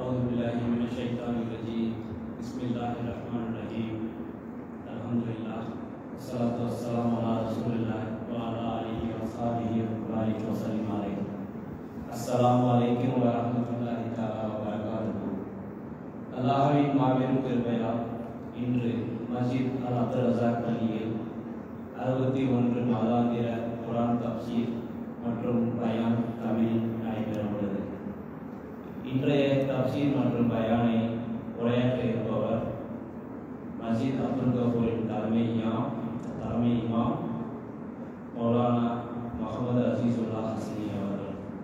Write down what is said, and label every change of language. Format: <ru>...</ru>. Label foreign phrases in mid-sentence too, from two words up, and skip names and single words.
<ar>بالله من الشيطان الرجيم بسم الله الرحمن الرحيم الحمد لله والصلاة والسلام على رسول الله وعلى آله وصحبه وبارك وسلم عليه السلام عليكم ورحمة الله تعالى وبركاته</ar> <ta>அல்லாஹ்வின் மாபெரும் கிருபையால் இன்று மஸ்ஜித் அல் அப்துல் ரஸாக் பள்ளியில் 61 மாதாந்திர குர்ஆன் தஃப்சீர் மற்றும் பயான் தமிழில் நடைபெற உள்ளது. இன்றைய தஃப்சீர் மற்றும் பயானை உரையாற்ற இருப்பவர் மஸ்ஜித் அப்துல் கஃபூரின் தலைமை இமாம் மௌலானா முஹம்மது அசீசுல்லா ஹசனி அவர்கள்.</ta>